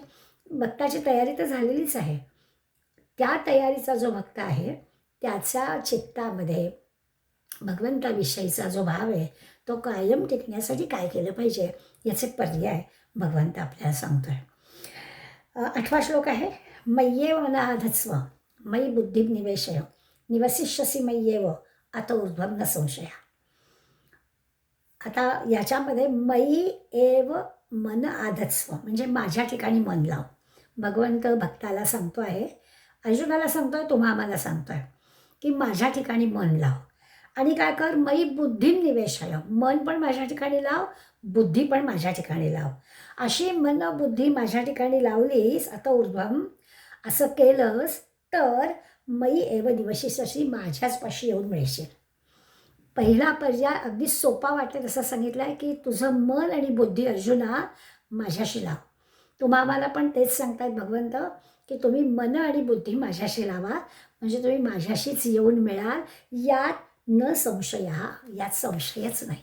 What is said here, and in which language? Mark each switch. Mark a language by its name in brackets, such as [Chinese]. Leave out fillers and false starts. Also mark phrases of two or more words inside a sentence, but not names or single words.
[Marathi] भक्ताची तयारी तर झालेलीच आहे. त्या तयारीचा जो भक्त आहे त्याच्या चित्तामध्ये भगवंताविषयीचा जो भाव आहे तो कायम टिकण्यासाठी काय केलं पाहिजे याचे पर्याय भगवंत आपल्याला सांगतोय. 8वा श्लोक आहे, [Sanskrit] मय्येव मनाधत्स्व मयि बुद्धिं निवेशय निवसिष्यसि मय्येव अत ऊर्ध्वं न संशय. [Marathi] आता याच्यामध्ये [Sanskrit] मयी एव मन आधत्स्व [Marathi] म्हणजे माझ्या ठिकाणी मन लाव. भगवंत भक्ताला सांगतो आहे, अर्जुनाला सांगतोय, तुम्हा आम्हाला सांगतोय की माझ्या ठिकाणी मन लाव आणि काय कर, [Sanskrit] मयी बुद्धिं निवेशय, [Marathi] मन पण माझ्या ठिकाणी लाव, बुद्धी पण माझ्या ठिकाणी लाव. अशी मन बुद्धी माझ्या ठिकाणी लावलीस, आता ऊर्ध्वम असं केलंस तर [Sanskrit] मयी एव निवसिष्यसि [Marathi] माझ्याचपाशी येऊन मिळशील. पहिला पर्याय अगदी सोपा वाटेल असं सांगितलं आहे की तुझं मन आणि बुद्धी अर्जुना माझ्याशी लाव. तुम्हा आम्हाला पण तेच सांगतायत भगवंत की तुम्ही मन आणि बुद्धी माझ्याशी लावा म्हणजे तुम्ही माझ्याशीच येऊन मिळाल, यात [Sanskrit] न संशय, [Marathi] यात संशयच नाही.